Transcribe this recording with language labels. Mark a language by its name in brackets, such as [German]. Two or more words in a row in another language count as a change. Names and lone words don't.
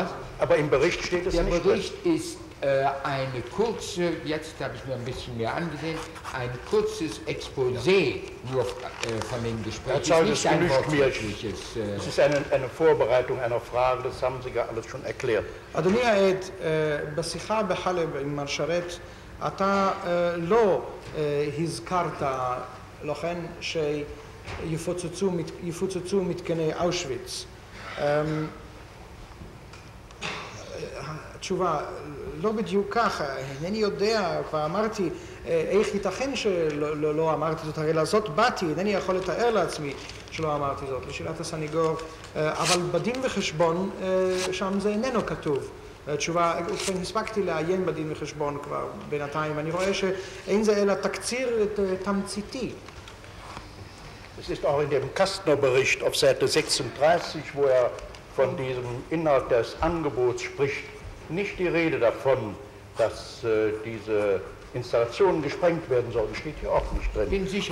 [German] Aber im Bericht steht es nicht drin. Der Bericht ist eine kurze, jetzt habe ich mir ein bisschen mehr angesehen, ein kurzes Exposé nur von den Gesprächen. Herr Zeuge, das genügt mir. Es ist eine Vorbereitung einer Frage, das haben Sie ja alles schon erklärt. [Hebrew] אדוני העד, בשיחה בחלב עם מר שרת, אתה לא הזכרת לכן שיפוצצו מתקני אושוויץ. התשובה, לא בדיוק ככה, אינני יודע, כבר אמרתי, איך ייתכן שלא אמרתי זאת, הרי לזאת באתי, אינני יכול לתאר לעצמי שלא אמרתי זאת, לשאלת הסניגור, אבל בדין וחשבון שם זה איננו כתוב. התשובה, ובכן הספקתי לעיין בדין וחשבון כבר בינתיים, אני רואה שאין זה אלא תקציר תמציתי. [German] Es ist auch in dem Kastner-Bericht auf Seite 36, wo von diesem Inhalt des Angebots spricht nicht die Rede davon, dass diese Installationen gesprengt werden sollen. Steht hier auch nicht drin. Bin sicher,